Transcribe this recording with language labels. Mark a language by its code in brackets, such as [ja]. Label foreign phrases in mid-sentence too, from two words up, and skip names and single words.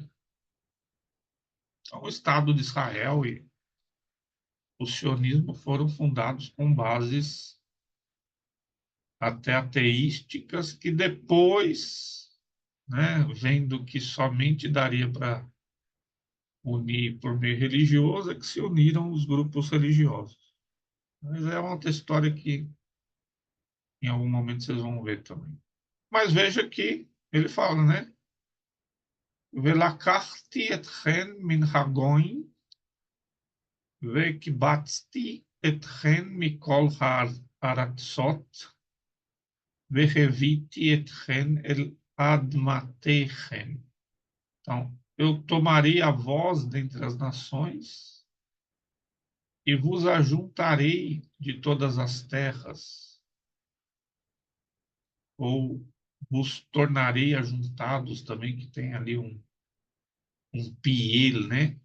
[pt] Então, o Estado de Israel e o sionismo foram fundados com bases até ateísticas que depois, né, vendo que somente daria para unir por meio religioso, é que se uniram os grupos religiosos. Mas é uma outra história que em algum momento vocês vão ver também. Mas veja que ele fala, né? [he] ולקחתי אתכם מן הגוים וקבצתי אתכם מכל הארצות והבאתי אתכם אל אדמתכם. [pt] Então, eu tomarei a voz dentre as nações e vos ajuntarei de todas as terras, ou vos tornarei ajuntados também, que tem ali um piel, né?